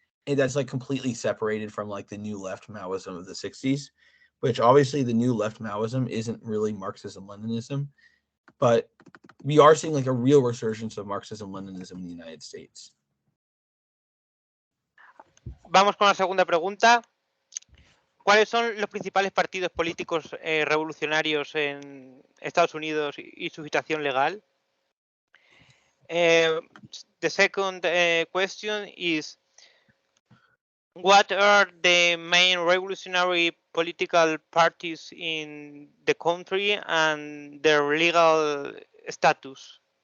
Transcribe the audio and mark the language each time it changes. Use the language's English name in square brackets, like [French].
[English] And that's like completely separated from like the new left Maoism of the 60s, which obviously the new left Maoism isn't really Marxism Leninism, but we are seeing like a real resurgence of Marxism Leninism in the United States. [Spanish] Vamos con la segunda pregunta. ¿Cuáles son los principales partidos políticos revolucionarios en Estados Unidos y su situación legal? [English] The second question is, what are the main revolutionary political parties in the country and their legal status?